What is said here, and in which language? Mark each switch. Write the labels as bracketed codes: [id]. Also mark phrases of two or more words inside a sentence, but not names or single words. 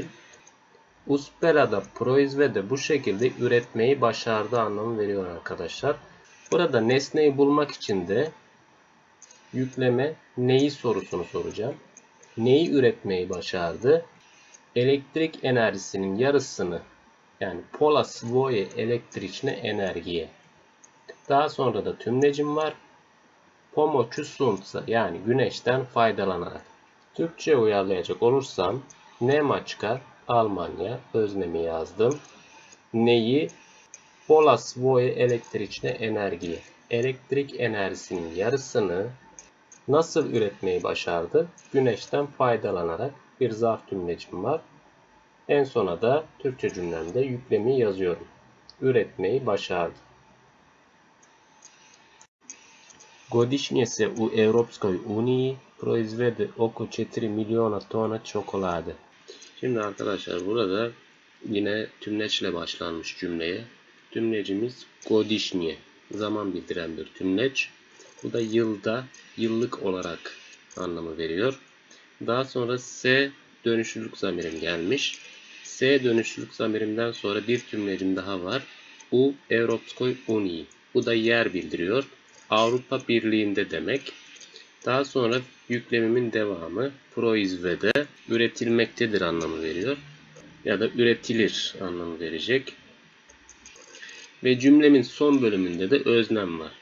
[sr] Uspela da proizvede [tr] bu şekilde üretmeyi başardı anlamı veriyor arkadaşlar. Burada nesneyi bulmak için de yükleme neyi sorusunu soracağım. Neyi üretmeyi başardı? Elektrik enerjisinin yarısını yani [sr] pola svoje električne energije. [tr] Daha sonra da tümlecim var. [sr] Pomoću sunca [tr] yani güneşten faydalanarak. Türkçe uyarlayacak olursam Nemačka Almanya öznemi yazdım. Neyi? [sr] Pola svoje električne energije. [tr] Elektrik enerjisinin yarısını nasıl üretmeyi başardı? Güneşten faydalanarak bir zarf tümlecim var. En sona da Türkçe cümlemde yüklemi yazıyorum. Üretmeyi başardı. [hr] Godišnje se u Europskoj uniji proizvede oko 4 milijona tona čokolade. [tr] Şimdi arkadaşlar burada yine tümleçle başlanmış cümleye. Tümlecimiz godišnje. Zaman bildiren bir tümleç. Bu da yılda, yıllık olarak anlamı veriyor. Daha sonra S dönüşlülük zamirim gelmiş. S dönüşlülük zamirimden sonra bir tümlecim daha var. [hr] U Europskoj uniji. [tr] Bu da yer bildiriyor. Avrupa Birliği'nde demek. Daha sonra yüklemimin devamı proizvede üretilmektedir anlamı veriyor. Ya da üretilir anlamı verecek. Ve cümlemin son bölümünde de öznem var.